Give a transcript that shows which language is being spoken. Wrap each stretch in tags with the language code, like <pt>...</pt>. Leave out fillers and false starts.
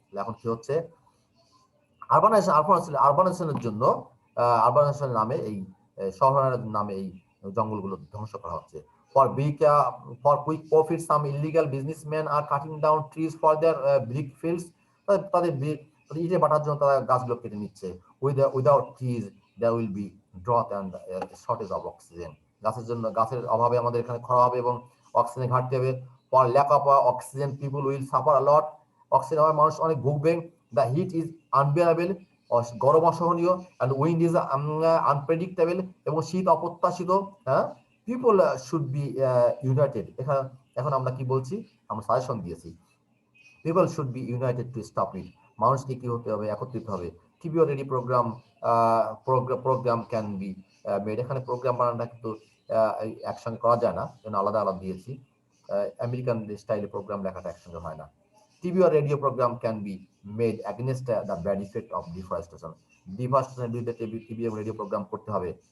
<bn>এখন কি হচ্ছে, আরবানাইজেশনের জন্য, আরবানাইজেশনের নামে এই শহরায়নের নামে এই জঙ্গলগুলো ধ্বংস করা হচ্ছে।</bn> <en>For quick profit, some illegal businessmen are cutting down trees for their brick fields.</en> <bn>তাদের ইটে বাটার জন্য তারা গাছগুলো কেটে নিচ্ছে।</bn> <en>Without trees there will be drought and shortage of oxygen.</en> <bn>গাছের অভাবে আমাদের এখানে খরা হবে এবং অক্সিজেন ঘাটতি হবে।</bn> <en>For lack of oxygen people will suffer a lot.</en> <bn>Oxygen অভাবে মানুষ অনেক ভুগবে।</bn> <en>The heat is unbearable,</en> <bn>গরম অসহনীয়,</bn> <en>and wind is unpredictable,</en> <bn>এবং শীত অপ্রত্যাশিত।</bn> <en>হ্যাঁ, people should be united.</en> <bn>এখন আমরা কি বলছি, আমরা সাজেশন দিয়েছি,</bn> <en>people should be united to stop it,</en> <bn>মানুষকে কি হতে হবে, একত্রিত হবে।</bn> <en>TV already programme can be made,</en> <bn>এখানে প্রোগ্রাম বানানোটা কিন্তু একসঙ্গে করা যায় না, যেন আলাদা আলাদা দিয়েছি। আমেরিকান স্টাইলে প্রোগ্রাম লেখাটা একসঙ্গে হয় না।</bn> <en>TV or radio program can be made against the bad effect of deforestation.</en> <bn>ডিফরেস্টেশনের বিরুদ্ধে টিভি এবং রেডিও প্রোগ্রাম করতে হবে।</bn>